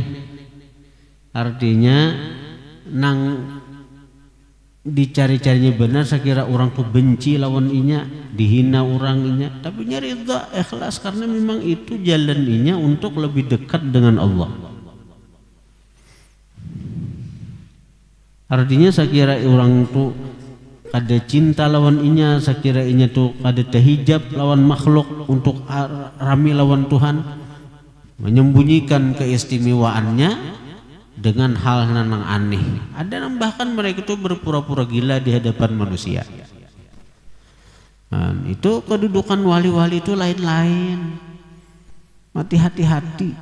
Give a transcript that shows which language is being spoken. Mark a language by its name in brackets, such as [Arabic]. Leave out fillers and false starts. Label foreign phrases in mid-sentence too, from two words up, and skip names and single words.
[Banjar] Artinya nang dicari-carinya benar, saya kira orang tuh benci lawan inya, dihina orang inya, tapi nyari ridha ikhlas karena memang itu jalan inya untuk lebih dekat dengan Allah. Artinya saya kira orang tuh kada cinta lawan inya, saya kira inya tuh kada terhijab lawan makhluk untuk rami lawan Tuhan, menyembunyikan keistimewaannya dengan hal yang aneh. [Indonesian] Ada yang bahkan mereka itu berpura-pura gila di hadapan manusia. Nah, itu kedudukan wali-wali itu lain-lain. Hati-hati.